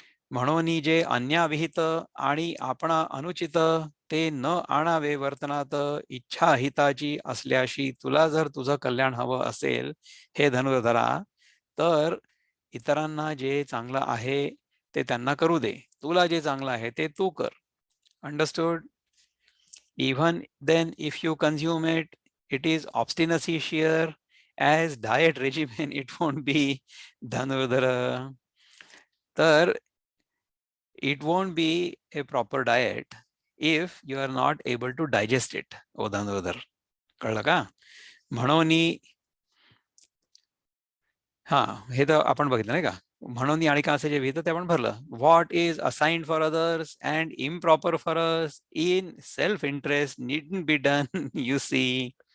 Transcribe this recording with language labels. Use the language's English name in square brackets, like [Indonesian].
[Marathi] म्हणून जे अन्याविहित आणि आपणा अनुचित, ते न आणावे वर्तनात, इच्छा हिताची असल्याशी. तुला जर तुझं कल्याण हवं असेल हे धनुर्धरा, तर इतरांना जे चांगलं आहे ते त्यांना करू दे, तुला जे चांगलं आहे ते तू कर. [English] Understood? Even then, if you consume it, it is obstinacy sheer. As diet regimen, it won't be Dhanurdhara. तर it won't be a proper diet if you are not able to digest it. [Marathi] ओ धनुर्धर, कळलं का? म्हणून हा, हे तर आपण बघितलं नाही का? म्हणून आणि का असे जे विहित ते आपण भरलं. [English] What is assigned for others and improper for us in self interest needn't be done. You see.